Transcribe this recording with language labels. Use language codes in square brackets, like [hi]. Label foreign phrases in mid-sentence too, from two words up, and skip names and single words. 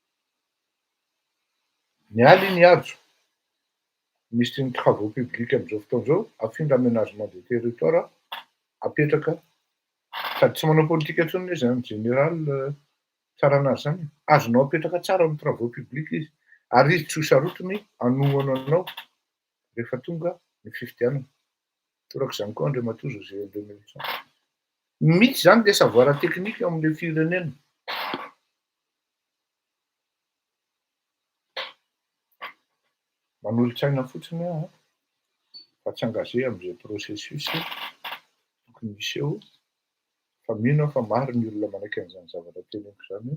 [mg] Nialy iny ajo misy ny [fr] travaux publics [mg] amin'izao fotoana izao, afindra [fr] aménagement de territoire, [mg] apetraka sady tsy manao politika intsony izy zany général Tsaranazy zany. Azonao apetraka tsara amin'ny [fr] travaux publics [mg] izy, ary izy tsy ho sarotiny hanohana anao rehefa tonga ny fifidianana. Torak'izany koa Andriamatoa José André Nelson. Misy zany [fr] le savoir technique [mg] eo amin'le firenena. Manolo-tsaina fotsiny aho fa tsy engagé amin'izay processus tokony misy eo. Fa mino aho fa maro ny olona manaiky an'izany zavatra teneniko zany.